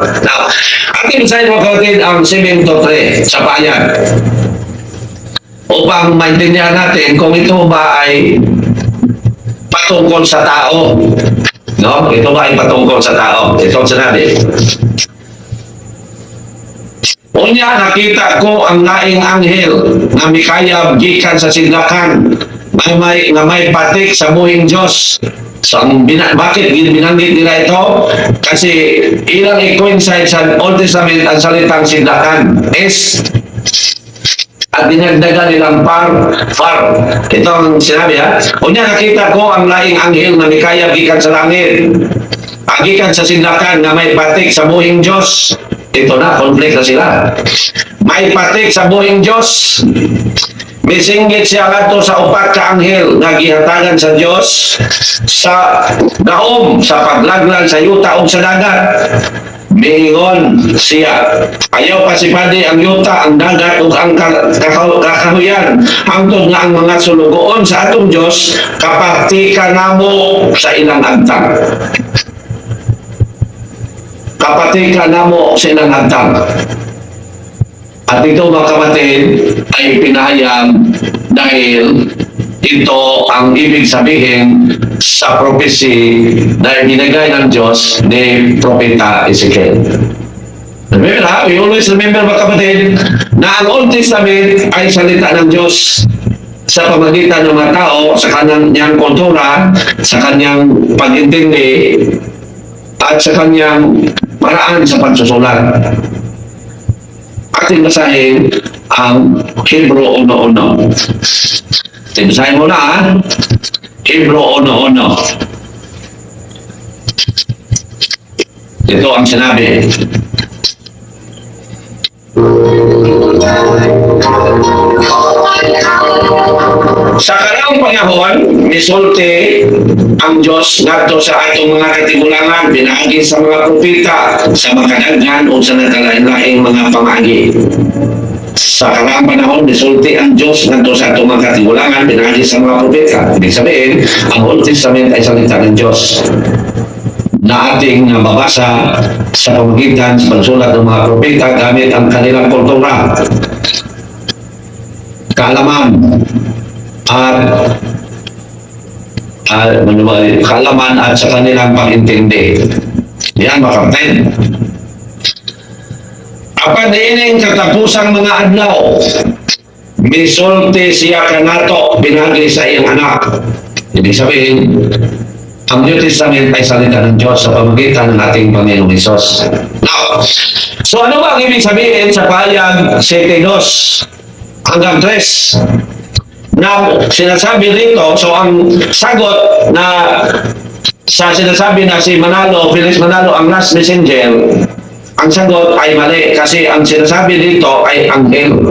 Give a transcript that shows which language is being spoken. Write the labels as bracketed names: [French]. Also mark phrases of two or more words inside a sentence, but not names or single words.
[Filipino] Now, ating sa'yo mga kapatid ang 7:3 sa payag. Upang maintindihan natin kung ito ba ay patungkol sa tao. No? Ito ba ay patungkol sa tao? Ito ang sinabi. [Cebuano] Unya, nakita ko ang laing anghel na mikayab gikan sa sidlakan na may patik sa buhing Diyos. [Filipino] So, bakit binanggit nila ito? Kasi ilang i-coincide sa [English] Old Testament [Filipino] ang salitang sidlakan. at dinagdagan nilang far. Ito ang sinabi ha. [Cebuano] Unya nakita ko ang laing anghel na mikayab gikan sa langit. Agikan sa sindakan na may patik sa buhing Diyos. [Filipino] Ito na, conflict na sila. [Cebuano] May patik sa buhing Diyos. Misinggit siya ato sa upat ka anghel na gihatagan sa Diyos sa daom, sa paglaglag sa yuta o sa dagat. Miingon siya, ayaw pasipadi ang yuta, ang dagat, o ang kakahuyan, hangtod nga ang mga sulugoon sa atong Diyos, kapatikan namo sa ilang agtang. Kapatikan namo sa ilang agtang. [Filipino] At ito mga kapatid ay pinahayag dahil ito ang ibig sabihin sa prophecy na binigay ng Diyos ni Propeta Ezekiel. Remember ha? [English] We always remember [Filipino] mga kapatid na ang [English] Old Testament [Filipino] ay salita ng Diyos sa pamagitan ng mga tao, sa kanyang kultura, sa kanyang pag-intindi, at sa kanyang paraan sa pagsusulat. Ating basahin ang Hebrew 1:1. Basahin mo na ha. Hebrew 1:1. Ito ang sinabi. [Cebuano] Sa karang panahon, misulti ang Diyos ngadto sa atong mga katigulangan, pinaagi sa mga propeta, sa makadaghan o sa nakalain-laing mga pamagi. Sa karang panahon, misulti ang Diyos ngadto sa atong mga katigulangan, pinaagi sa mga propeta. [Filipino] Ibig sabihin, ang [English] Old Testament [Filipino] ay salita ng Diyos na ating nababasa sa pamagitan sa pagsulat ng mga propeta gamit ang kanilang kultura, kaalaman, at kaalaman at sa kanilang pag-intindi. Yan mga kapatid. [Cebuano] Apan ining katapusang mga adlaw, misulti siya kanato binagi sa iyang anak. [Filipino] Ibig sabihin, ang [English] New Testament [Filipino] ay salita ng Diyos sa pamagitan ng ating Panginoong Hesus. Now, so ano ba ang ibig sabihin sa pahayag 7:2 hanggang 3? Na sinasabi dito, so ang sagot na sa sinasabi na si Manalo, Felix Manalo, ang [English] last messenger, [Filipino] ang sagot ay mali kasi ang sinasabi dito ay anghel.